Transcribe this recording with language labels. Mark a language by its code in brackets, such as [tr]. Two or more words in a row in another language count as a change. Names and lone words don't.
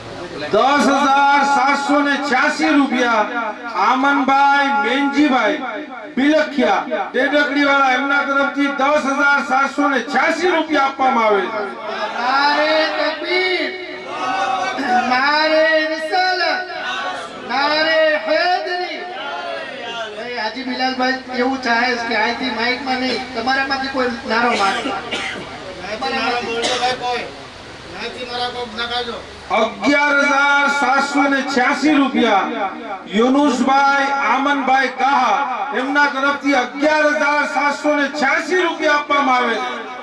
[gu] 10,786 રૂપિયા આમનભાઈ મેનજીભાઈ બિલખિયા ડેડકડી વાળા એમના તરફથી 10,786 રૂપિયા આપવામાં આવે છે. [ur] نعرے تکبیر، نعرے رسالت، نعرے حیدری. [gu] भाई हाजी बिलाल भाई એવું ચાહે છે કે અહીંથી માઈકમાં નહીં, તમારામાંથી કોઈ નારો મારતો. 11,786 રૂપિયા યુનુસભાઈ આમનભાઈ કાહા એમના તરફથી 11,786 રૂપિયા આપવામાં આવે છે.